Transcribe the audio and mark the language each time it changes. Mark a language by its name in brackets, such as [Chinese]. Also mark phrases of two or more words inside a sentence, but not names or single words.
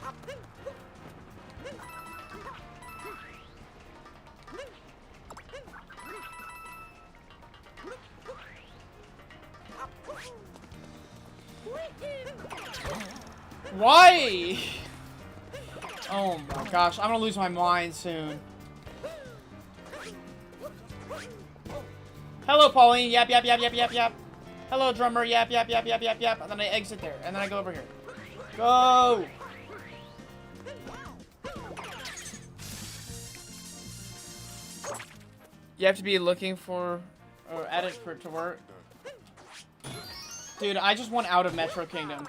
[English] Why? Oh my gosh, I'm gonna lose my mind soon. Hello, Pauline. Yap, yap, yap, yap, yap, yap. Hello, drummer. Yap, yap, yap, yap, yap, yap. And then I exit there. And then I go over here. Go! You have to be looking for... or edit for it to work. Dude, I just want out of Metro Kingdom.